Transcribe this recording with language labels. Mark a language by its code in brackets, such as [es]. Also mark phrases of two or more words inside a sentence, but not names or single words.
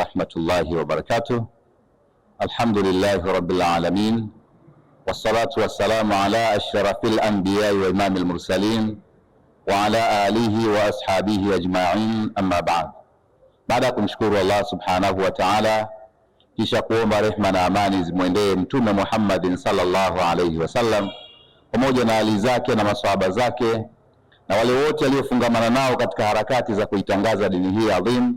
[ar] رحمة الله وبركاته. الحمد لله رب العالمين، والصلاة والسلام على أشرف الأنبياء وإمام المرسلين وعلى آله وأصحابه أجمعين، أما بعد. [sw] Baada ya kumshukuru [ar] الله سبحانه وتعالى, [sw] kisha kuomba rehma na amani zimwendee Mtume Muhammadin [ar] صلى الله عليه وسلم [sw] pamoja na ali zake na maswahaba zake na wale wote waliofungamana nao katika harakati za kuitangaza dini hii adhim.